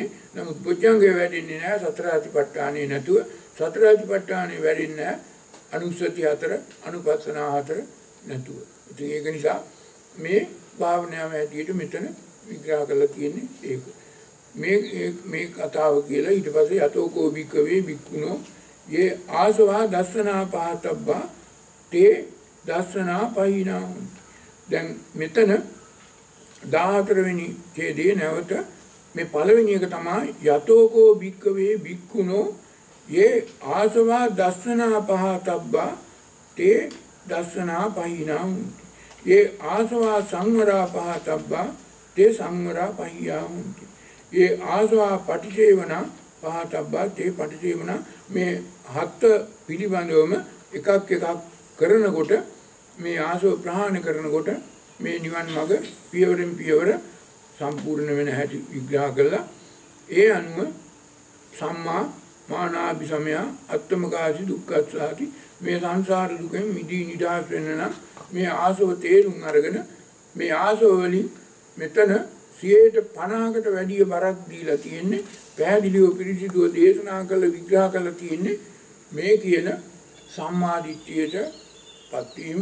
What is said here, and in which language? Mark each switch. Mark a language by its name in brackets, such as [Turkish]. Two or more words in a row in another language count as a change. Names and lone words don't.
[Sinhala] නමුත් බොජ්ජංගය වැඩින්නේ නැහැ සතර අතිපට්ඨානෙ නැතුව. සතර අතිපට්ඨානෙ වැඩින්නේ නැහැ අනුස්සති 4 අනුපස්සනා 4 නැතුව. ඉතින් ඒක නිසා මේ භාවනාව හැටියට මෙතන විග්‍රහ කරලා තියෙන්නේ ඒක. මේ කතාව කියලා ඊට පස්සේ [Pali] යතෝකෝ භික්ඛවේ භික්ඛුනෝ යේ ආසවා දස්සනා පහතබ්බා තේ දස්සනා පහිනා. [Sinhala] දැන් මෙතන 14 වෙනි ඡේදයේ නැවත මේ පළවෙනි එක තමයි [Pali] යතෝකෝ භික්ඛවේ භික්ඛුනෝ ये ආසවා දස්සනා පහතබ්බා තේ දස්සනා පහිනා හුන්ති. ये ආසවා සංවරා පහතබ්බා තේ සංවරා පහියා හුන්ති. ये ආසවා පටිසේවනා පහතබ්බා තේ පටිසේවනා. [Sinhala] මේ හත් පිළිබඳවම එකක් කරනකොට මේ ආසව ප්‍රහාණය කරනකොට මේ නිවන් මඟ පියවරෙන් පියවර සම්පූර්ණ වෙන හැටි විග්‍රහ කළා. ඒ අනුව [Pali] සම්මා මානාභිසමය අත්තමකාසි දුක්ඛස්සාති [Sinhala] මේ සංසාර දුකෙන් මිදී නිදහස් වෙන්න නම් මේ ආසව තේරුම් අරගෙන මේ ආසව වලින් මෙතන 50%කට වැඩි බරක් දීලා තියෙන්නේ පැහැදිලිව පිරිසිදුව දේශනා කළ විග්‍රහ කළ තියෙන්නේ මේ කියන සම්මා දිට්ඨියටපත් වීම.